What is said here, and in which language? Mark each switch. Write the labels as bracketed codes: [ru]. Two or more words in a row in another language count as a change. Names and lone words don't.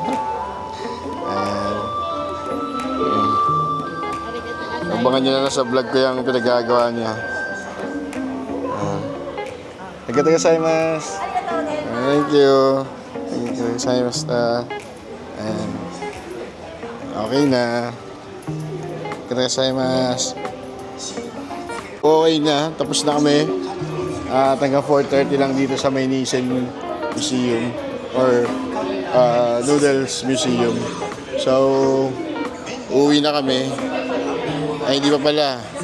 [tl] Abangan nyo na sa vlog ko yung pinagagawa niya. [ja] ありがとうございます. [en] Thank you. [ja] ありがとうございます. [tl] Okay na. [ja] ありがとうございます. [tl] Okay na. Tapos na kami. Hanggang 4:30 lang dito sa may Nissan Museum or Noodles Museum. So, uwi na kami. Ay, hindi pa pala.